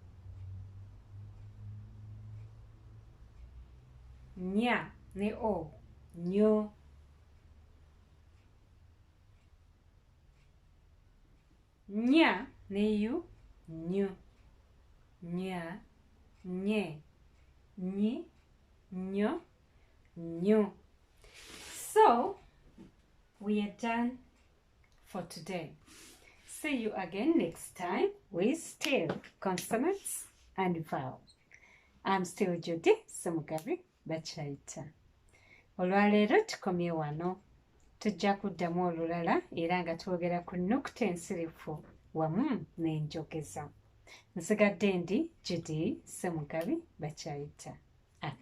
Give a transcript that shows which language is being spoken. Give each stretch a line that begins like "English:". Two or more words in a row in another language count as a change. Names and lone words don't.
Ganda: Nya ne o, nyo. Nya ne yu, nyu. Nya, nye, nyi, nyo, nyu.
English: So, we are done for today. See you again next time with still consonants and vowels. I'm still Judy Ssemugabi Bakyayita.
Ganda: Olwaleero tukomye wano. Tujja kuddamu olulala era nga twogera ku nnukuta ensirifu wamu n'enjogeza. Nsigadde ndi Judy Ssemugabi Bakyayita.